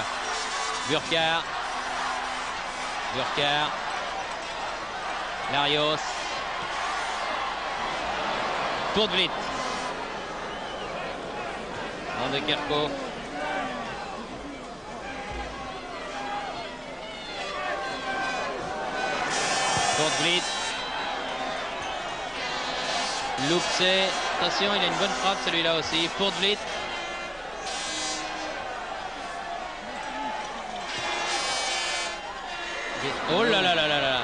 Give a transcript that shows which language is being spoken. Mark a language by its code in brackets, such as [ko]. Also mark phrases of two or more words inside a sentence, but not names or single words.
[fr] Burkhardt. Larios. Porte-Vliet. Van de Kerkhoff. Porte-Vliet. Loupsé. Attention, il a une bonne frappe celui-là aussi. Porte-Vliet. Oh là là là là là.